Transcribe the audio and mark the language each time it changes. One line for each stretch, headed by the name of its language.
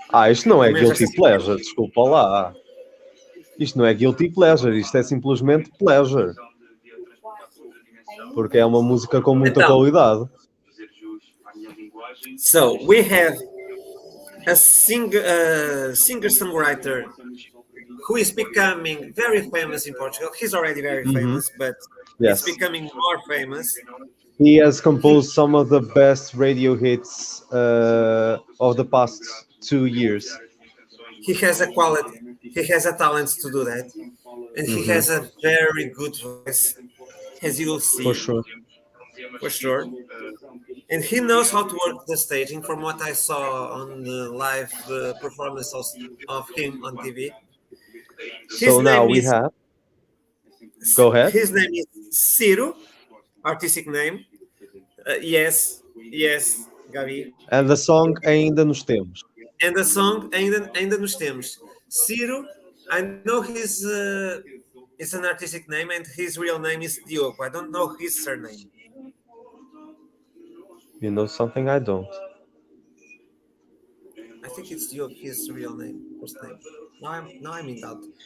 Portuguese: Isto não é Guilty Pleasure, desculpa lá. Isto não é Guilty Pleasure, isto é simplesmente Pleasure. Porque é uma música com muita qualidade.
English: So, we have a singer-songwriter who is becoming very famous in Portugal. He's already very famous, but Yes. he's becoming more famous. He has composed some of the best radio hits of the past 2 years. He has a quality, he has a talent to do that, and he has a very good voice, as you will see. For sure. For sure. And he knows how to work the staging, from what I saw on the live performance of him on TV. So now we have. Go ahead. His name is Syro, artistic name. Yes, Gabi. And the song Ainda Nos Temos. And the song ainda nos temos. Syro, I know his it's an artistic name, and his real name is Diogo. I don't know his surname. You know something I don't. I think it's Diogo, his real name, first name. Now I'm in doubt.